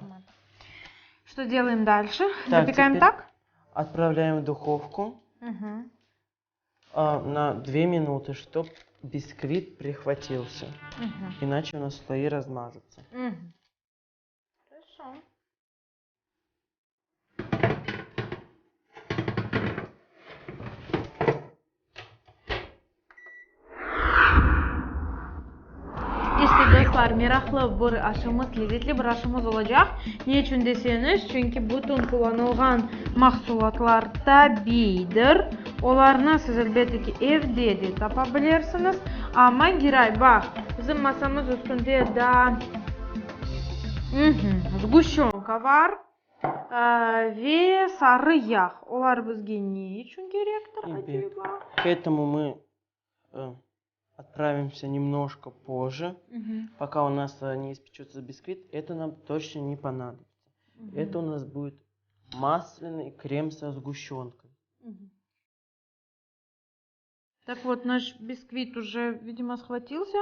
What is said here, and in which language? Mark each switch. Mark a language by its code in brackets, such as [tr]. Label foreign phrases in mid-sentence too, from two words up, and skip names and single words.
[ru] формата. Что делаем дальше? Так, Запекаем теперь так? Отправляем в духовку на 2 минуты, чтобы бисквит прихватился. Иначе у нас слои размажутся. Хорошо. [crh] İşte dostlar, meraklı bir aşımız, lezzetli bir aşımız olacak. Ne için deseniz, çünkü bütün kullanılgan mahsulatlar tabidir. Onlarını siz elbette ki evde de tapabilirsiniz. Ama Giray bak, bizim masamız üstünde de sguşonka var ve sarı yağ. Onlar bizge ne için gerektir acaba? [ru] К этому мы отправимся немножко позже, пока у нас не испечется бисквит. Это нам точно не понадобится. Это у нас будет масляный крем со сгущенкой. Так вот, наш бисквит уже, видимо, схватился.